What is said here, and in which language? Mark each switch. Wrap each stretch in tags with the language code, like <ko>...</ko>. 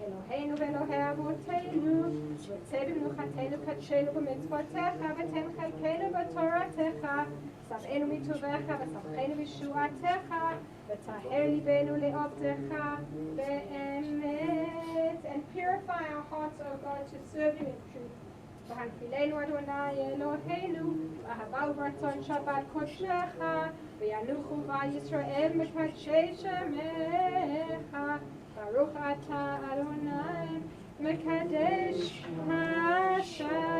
<he>אלוהינו ואלוהי אבותינו, יוצא במנוחתנו קדשנו במצוותיך, ותן חלקנו בתורתך, שבענו מטובך ושמחנו בישועתך, וטהר ליבנו לעבדך באמת.</he> <en>And purify our hearts, O God, to serve you in truth.</en> <he>והנחילנו אדוני אלוהינו, באהבה וברצון שבת קודשך, וינוחו בה ישראל מקדשי שמך. ברוך אתה אדוני מקדש השבת.</he>